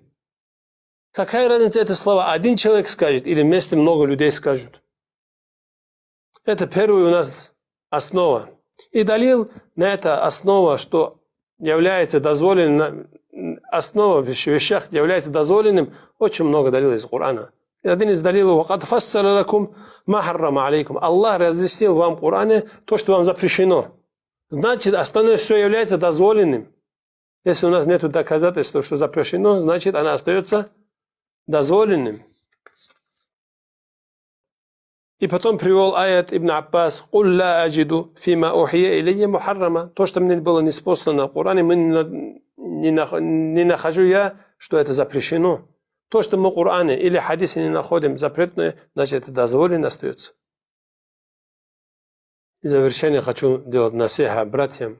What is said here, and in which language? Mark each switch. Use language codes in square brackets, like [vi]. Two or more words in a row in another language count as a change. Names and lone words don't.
[ru] Какая разница это слова? Один человек скажет или вместе много людей скажут. Это первая у нас основа. И далил на это основа, что является дозволенным, основа в вещах является дозволенным, очень много далилов из Корана. Один из далилов: [ar] «وقد فصل لكم ما حرم عليكم». [ru] Аллах разъяснил вам в Коране то, что вам запрещено. Значит, остальное все является дозволенным. Если у нас нет доказательства, что запрещено, значит, она остается дозволенным. И потом привел аят Ибн Аббас: [ar] «قل لا أجد فيما أوحي إلي محرما». [ru] То, что мне было неспослано в Коране, не нахожу я, что это запрещено. То, что мы в Коране или хадисе не находим запретное, значит, это дозволено остается. И в завершение хочу делать насиха братьям.